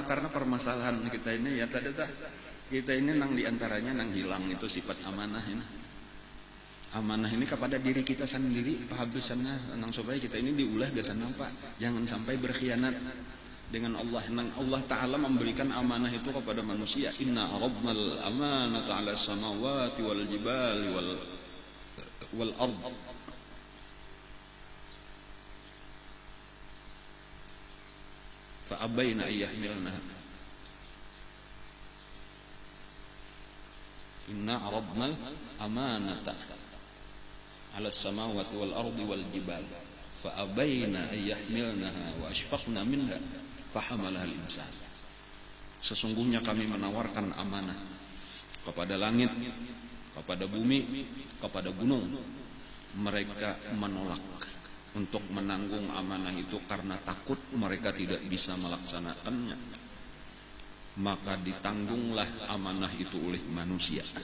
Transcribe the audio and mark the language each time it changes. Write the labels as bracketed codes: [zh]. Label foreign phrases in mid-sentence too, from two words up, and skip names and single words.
[bjn] Karena permasalahan kita ini ya tadi tuh kita ini nang diantaranya nang hilang itu sifat amanah ini. Amanah ini kepada diri kita sendiri pahabisannya nang supaya kita ini diulah gasan apa. Jangan sampai berkhianat dengan Allah. Nang Allah Ta'ala memberikan amanah itu kepada manusia. [ar] إنا عرضنا الأمانة على السماوات والجبال والأرض. فأبين أن يحملنها. إنا عرضنا الأمانة على السماوات والأرض والجبال فأبين أن يحملنها وأشفقن منها فحملها الإنسان. [id] Sesungguhnya kami menawarkan amanah kepada langit, kepada bumi, kepada gunung. Mereka menolak untuk menanggung amanah itu karena takut mereka tidak bisa melaksanakannya. Maka ditanggunglah amanah itu oleh manusia.